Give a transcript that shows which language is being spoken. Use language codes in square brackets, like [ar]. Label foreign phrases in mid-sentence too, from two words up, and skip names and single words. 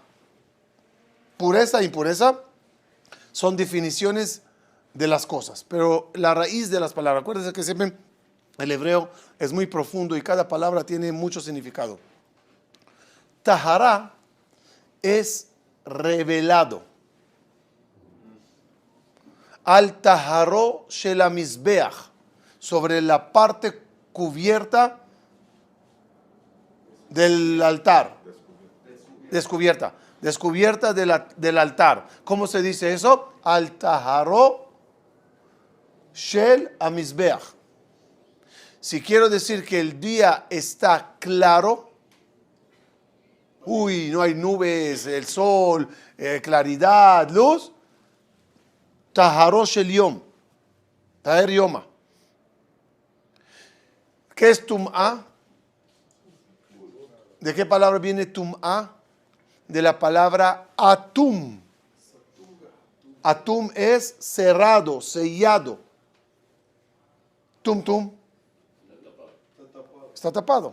[es] Pureza e impureza son definiciones de las cosas, pero la raíz de las palabras, acuérdense que siempre el hebreo es muy profundo y cada palabra tiene mucho significado. Tahara es revelado. [he] על טהרו של המזבח, [es] sobre la parte cubierta del altar. Descubierta del altar. ¿Cómo se dice eso? [he] על טהרו של המזבח. [es] Si quiero decir que el día está claro, no hay nubes, el sol, claridad, luz, [he] טהרו של יום, [arc] טיהרא יומא. [es] ¿Qué es tum'a? ¿De qué palabra viene tum'a? De la palabra atum. Atum es cerrado, sellado. Tum. Está tapado.